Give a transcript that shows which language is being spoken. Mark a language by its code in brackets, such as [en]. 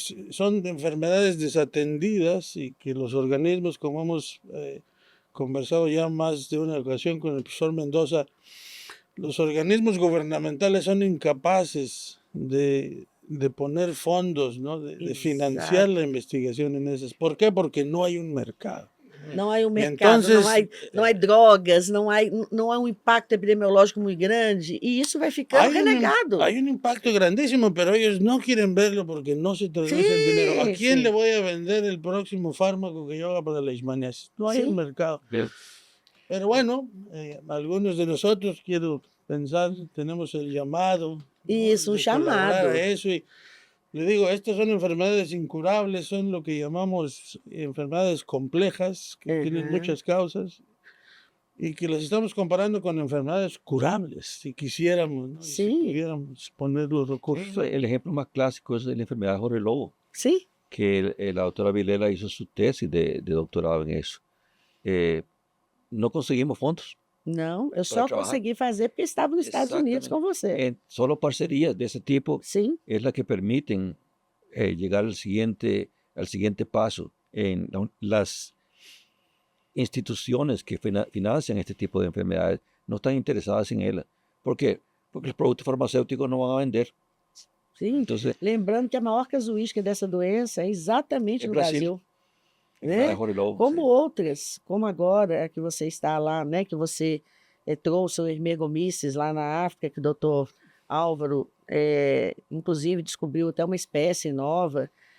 [es] son enfermedades desatendidas y que los organismos, como hemos conversado ya más de una ocasión con el profesor Mendoza, los organismos gubernamentales son incapaces de poner fondos, ¿no? de financiar la investigación en esas. ¿Por qué? Porque no hay un mercado. [pt] Não há um mercado, entonces, não há drogas, não há um impacto epidemiológico muito grande, e isso vai ficando relegado. [es] Hay un impacto grandísimo, pero ellos no quieren verlo porque no se traduce en dinero. ¿A quién le voy a vender el próximo fármaco que yo haga para la leishmaniasis? No hay un mercado. Pero bueno, algunos de nosotros, quiero pensar, tenemos el llamado. [pt] Isso, [es] un llamado. Eso, y le digo, estas son enfermedades incurables, son lo que llamamos enfermedades complejas, que tienen muchas causas, y que las estamos comparando con enfermedades curables, si quisiéramos, ¿no? Si pudiéramos poner los recursos. El ejemplo más clásico es la enfermedad de Jorge Lobo, que la doctora Vilela hizo su tesis de doctorado en eso. No conseguimos fondos. [pt] Não, eu só consegui fazer porque estava nos Estados Unidos com você. [es] Solo parcerías de ese tipo es la que permiten llegar al siguiente paso en las instituciones que financian este tipo de enfermedades. No están interesadas en ellas. ¿Por qué? Porque los productos farmacéuticos no van a vender. [pt] Sim, entonces, lembrando que a maior casuística dessa doença é exatamente no Brasil. Né? Como outras, como agora que você está lá, né? Que você trouxe o Ermegomices lá na África, que o doutor Álvaro, inclusive, descobriu até uma espécie nova.